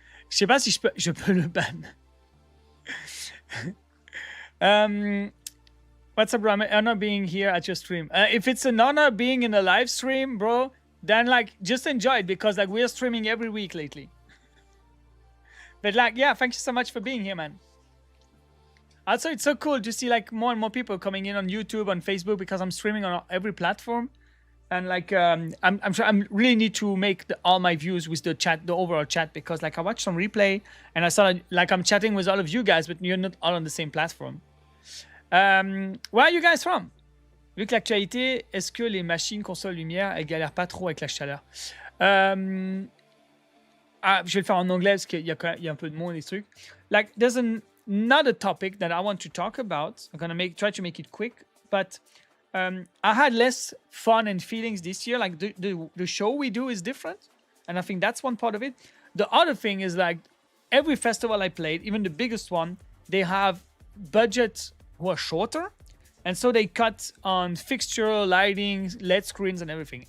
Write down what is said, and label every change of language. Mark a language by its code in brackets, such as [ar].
[fr] Je sais pas si je peux le ban. [en] What's up, bro? Honor being here at your stream. If it's an honor being in a live stream, bro, then like just enjoy it, because like we're streaming every week lately. But like, yeah, thank you so much for being here, man. Also, it's so cool to see like more and more people coming in on YouTube, on Facebook, because I'm streaming on every platform. And like, I'm sure I really need to make all my views with the chat, the overall chat, because like I watched some replay and I saw like I'm chatting with all of you guys, but you're not all on the same platform. Where are you guys from? [fr] Vu que l'actualité, est-ce que les machines, consoles, lumière, elles galèrent pas trop avec la chaleur? Je vais le faire en anglais parce qu'il y a un peu de monde et des trucs. [en] Like, there's another topic that I want to talk about. I'm gonna try to make it quick, but I had less fun and feelings this year. Like the show we do is different, and I think that's one part of it. The other thing is like every festival I played, even the biggest one, they have budgets who are shorter, and so they cut on fixture, lighting, LED screens, and everything.